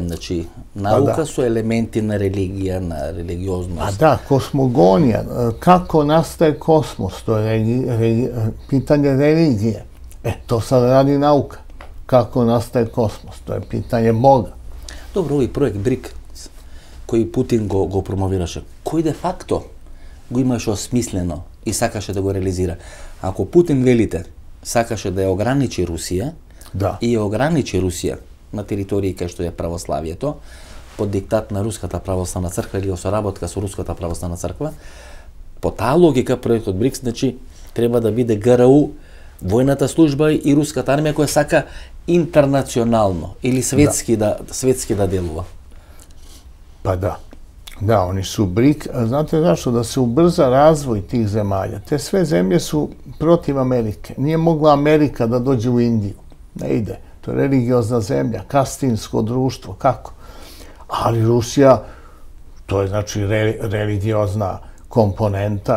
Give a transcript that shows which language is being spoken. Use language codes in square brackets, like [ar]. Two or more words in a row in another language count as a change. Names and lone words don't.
[sr] Znači, nauka su elementi na religija, na religioznost. A da, kosmogonija, kako nastaje kosmos, to je pitanje religije. To sad radi nauka. Kako nastaje kosmos, to je pitanje Boga. Dobro, ovaj projekt BRIC, koji [mk] Путин го промовираше, кој де факто го имаше осмислено и сакаше да го реализира. Ако Путин, велите, сакаше да ја ограничи Русија, и ја ограничи Русија на територии кај што е православието, под диктат на Руската православна црква или соработка со Руската православна црква, по таа логика проектот БРИКС, значи, треба да биде ГРУ, војната служба и руската армија која сака интернационално или светски да делува. [sr] Pa da. Da, oni su BRIC. Znate zašto? Da se ubrza razvoj tih zemalja. Te sve zemlje su protiv Amerike. Nije mogla Amerika da dođe u Indiju. Ne ide. To je religiozna zemlja, kastinsko društvo. Kako? Ali Rusija, to je znači religiozna komponenta.